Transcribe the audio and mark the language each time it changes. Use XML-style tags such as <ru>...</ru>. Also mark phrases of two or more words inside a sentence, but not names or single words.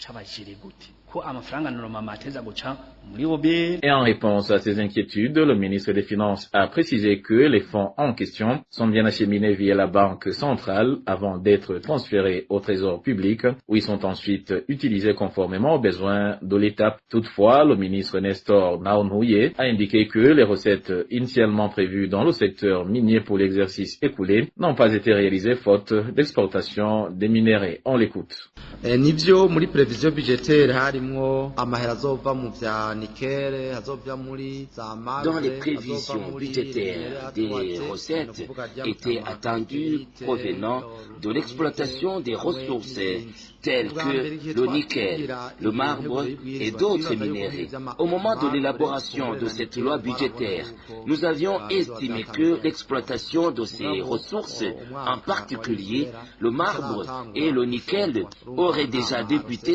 <fr>Et en réponse à ces inquiétudes, le ministre des Finances a précisé que les fonds en question sont bien acheminés via la Banque centrale avant d'être transférés au Trésor public, où ils sont ensuite utilisés conformément aux besoins de l'État. Toutefois, le ministre Nestor Naonhouye a indiqué que les recettes initialement prévues dans le secteur minier pour l'exercice écoulé n'ont pas été réalisées faute d'exportation des minéraux. On l'écoute.</fr> <rn>Nivyo muri</rn> <fr>prevision budgetaire</fr> <rn>harimwo amahera azova mu vya</rn> <fr>Dans les prévisions budgétaires, des recettes étaient attendues provenant de l'exploitation des ressources telles que le nickel, le marbre et d'autres minéraux. Au moment de l'élaboration de cette loi budgétaire, nous avions estimé que l'exploitation de ces ressources, en particulier le marbre et le nickel, aurait déjà débuté.</fr>